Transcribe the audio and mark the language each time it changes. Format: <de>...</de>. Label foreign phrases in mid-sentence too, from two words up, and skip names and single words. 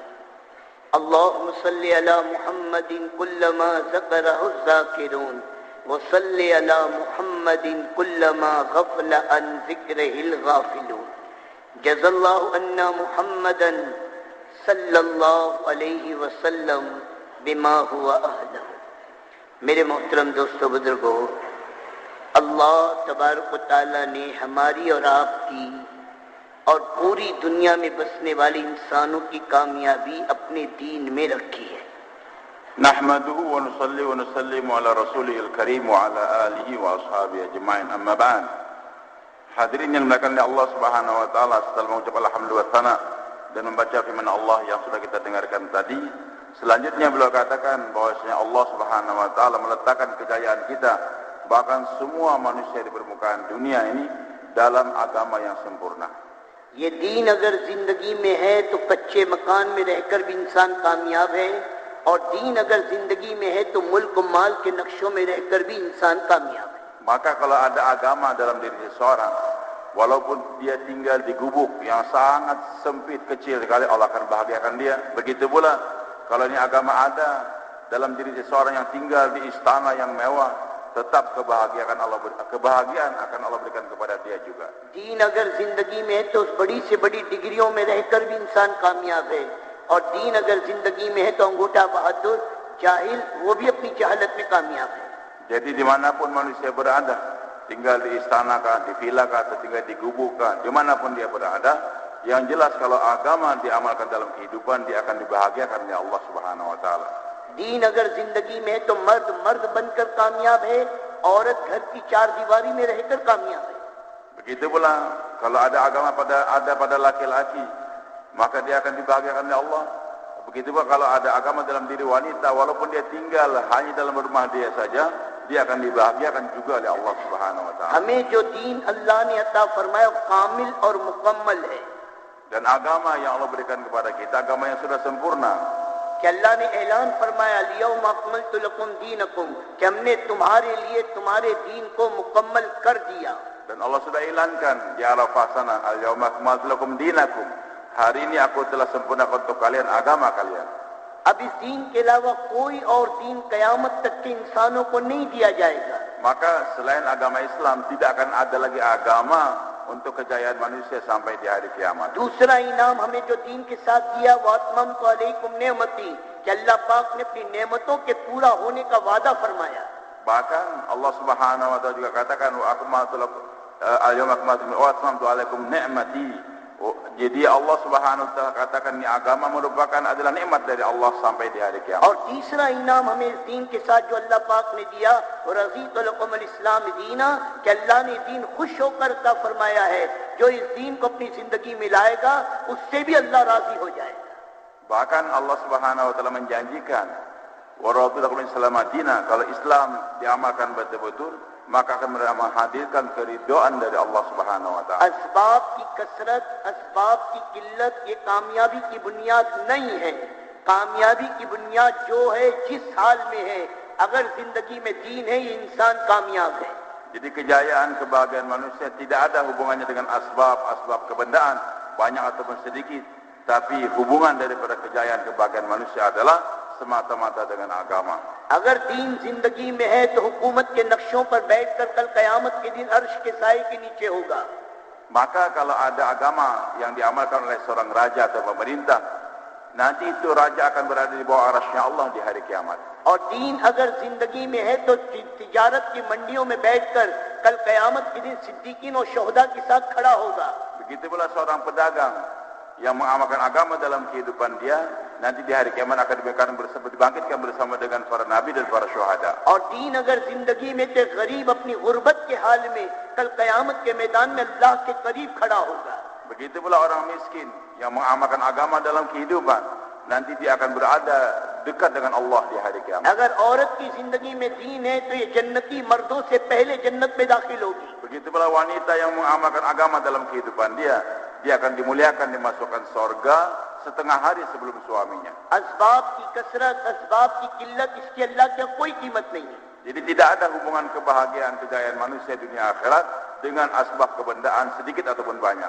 <ar>اللهم صل على محمد كلما ذكره الذاكرون وصل على محمد كلما غفل عن ذكره الغافلون. جزى الله عنا محمدا صلى الله عليه وسلم بما هو أهله.</ar> <hi>मेरे मोहतरम दोस्तों बुजुर्गों, अल्लाह तबारक व तआला ने हमारी और आपकी और पूरी दुनिया में बसने वाले इंसानों की कामयाबी अपने दीन में रखी है।</hi> <ar>نحمده ونصلي ونسلم على رسوله الكريم وعلى آله وأصحابه أجمعين أما بعد.</ar> <id>Hadirin yang dimuliakan oleh Allah Subhanahu wa taala, setelah mengucap</id> <ar>الحمد لله والثناء</ar> <id>dan membaca firman Allah yang sudah kita dengarkan tadi, selanjutnya beliau katakan bahwasanya Allah Subhanahu wa taala meletakkan kejayaan kita, bahkan semua manusia di permukaan dunia ini dalam agama yang sempurna.</id> <hi>ये दीन अगर जिंदगी में है तो कच्चे मकान में रहकर भी इंसान कामयाब है, और दीन अगर जिंदगी में है तो मुल्क माल के नक्शों में रहकर भी इंसान कामयाब है।</hi> <id>Maka kalau ada agama dalam diri seseorang, walaupun dia tinggal di gubuk yang sangat sempit kecil sekali, Allah akan bahagiakan dia. Begitu pula kalau ini agama ada dalam diri seseorang yang tinggal di istana yang mewah, tetap kebahagiaan akan Allah berikan kepada dia juga.</id> <hi>दीन अगर जिंदगी में है तो उस बड़ी से बड़ी डिग्रियों में रहकर भी इंसान कामयाब है, और दीन अगर जिंदगी में है तो अंगूठा बहादुर जाहिल वो भी अपनी जहालत में कामयाब है।</hi> <id>Jadi dimanapun manusia berada, tinggal di istana kah, di villa kah, atau tinggal di gubuk kah, dimanapun dia berada, yang jelas kalau agama diamalkan dalam kehidupan, dia akan dibahagiakan oleh Allah Subhanahu wa taala.</id> <hi>दीन अगर जिंदगी में है तो मर्द मर्द बनकर कामयाब है, औरत घर की चार दीवारी में रहकर कामयाब है।</hi> <id>Begitu pula kalau ada agama pada laki-laki, maka dia akan dibahagiakan oleh Allah. Begitu pula kalau ada agama dalam diri wanita, walaupun dia tinggal hanya dalam rumah dia saja, dia akan dibahagiakan juga oleh Allah Subhanahu wa taala.</id> <hi>हमें जो दीन अल्लाह ने अता फरमाया कामिल और मुकम्मल है,</hi> <id>dan agama yang Allah berikan kepada kita, agama yang sudah sempurna.</id> <hi>कि अल्लाह ने ऐलान फरमाया</hi> <ar>اليوم أكملت لكم دينكم,</ar> <hi>कि हमने तुम्हारे लिए तुम्हारे दीन को मुकम्मल कर दिया।</hi> <id>Dan Allah sudah ilankan di Arafah sana,</id> <ar>اليوم أكملت لكم دينكم,</ar> <id>hari ini aku telah sempurnakan untuk kalian agama kalian.</id> <hi>अब इस दीन के अलावा कोई और दीन कयामत तक के इंसानों को नहीं दिया जाएगा।</hi> <id>Maka selain agama Islam tidak akan ada lagi agama untuk kejayaan manusia sampai di hari kiamat.</id> <hi>दूसरा इनाम हमें जो दीन के साथ दिया वो</hi> <ar>أتممت عليكم نعمتي,</ar> <hi>कि अल्लाह पाक ने अपनी नेमतों के पूरा होने का वादा फरमाया।</hi> <id>Bahkan Allah Subhanahu wa taala juga katakan</id> <ar>وأكملت لكم اليوم أكملت وأتممت عليكم نعمتي.</ar> <id>Jadi Allah Subhanahu wa taala katakan ini agama merupakan adalah nikmat dari Allah sampai di hari kiamat.</id> <hi>और तीसरा इनाम हमें इस दीन के साथ जो अल्लाह पाक ने दिया, और</hi> <ar>رضيت لكم الإسلام دينا,</ar> <hi>कि अल्लाह ने दीन खुश होकर अता फरमाया है, जो इस दीन को अपनी जिंदगी में लाएगा उससे भी अल्लाह राजी हो जाएगा।</hi> <id>Bahkan Allah Subhanahu wa taala menjanjikan</id> <ar>ورضيت لكم الإسلام دينا,</ar> <id>kalau Islam diamalkan betul-betul maka akan menghadirkan keridhaan dari Allah Subhanahu wa taala.</id> <hi>असबाब की कसरत, असबाब की किल्लत ये कामयाबी की बुनियाद नहीं है। कामयाबी की बुनियाद जो है जिस हाल में है, अगर जिंदगी में दीन है ये इंसान कामयाब है।</hi> <id>Jadi kejayaan kebahagiaan manusia tidak ada hubungannya dengan asbab kebendaan banyak ataupun sedikit, tapi hubungan daripada kejayaan kebahagiaan manusia adalah semata-mata dengan agama.</id> <hi>अगर दीन जिंदगी में है तो हुकूमत के नक्शों पर बैठकर कल कयामत के दिन अर्श के साए के नीचे होगा।</hi> <id>Maka kalau ada agama yang diamalkan oleh seorang raja atau pemerintah, nanti itu raja akan berada di bawah arasy Allah di hari kiamat.</id> <hi>और दीन अगर जिंदगी में है तो तिजारत की मंडियों में बैठकर कल कयामत के दिन सिद्दीकीन और शोहदा के साथ खड़ा होगा।</hi> <id>Begitu pula seorang pedagang yang mengamalkan agama dalam kehidupan dia, nanti di hari kiamat akan dibangkitkan bersama dengan para nabi dan para syuhada.</id> <hi>और दीन अगर जिंदगी में तो गरीब अपनी गुर्बत के हाल में कल कयामत के मैदान में अल्लाह के करीब खड़ा होगा।</hi> <id>Begitu pula orang miskin yang mengamalkan agama dalam kehidupan, nanti dia akan berada dekat dengan Allah di hari kiamat.</id> <hi>अगर औरत की जिंदगी में दीन है तो ये जन्नती मर्दों से पहले जन्नत में दाखिल होगी.</hi> <id>Begitu pula wanita yang mengamalkan agama dalam kehidupan dia akan dimuliakan, dimasukkan surga setengah hari sebelum suaminya.</id> <hi>असबाब की कसरत, असबाब की किल्लत, इसकी अल्लाह की कोई कीमत नहीं है.</hi> <id>Jadi tidak ada hubungan kebahagiaan, kejayaan manusia dunia akhirat dengan asbab kebendaan sedikit ataupun banyak.</id>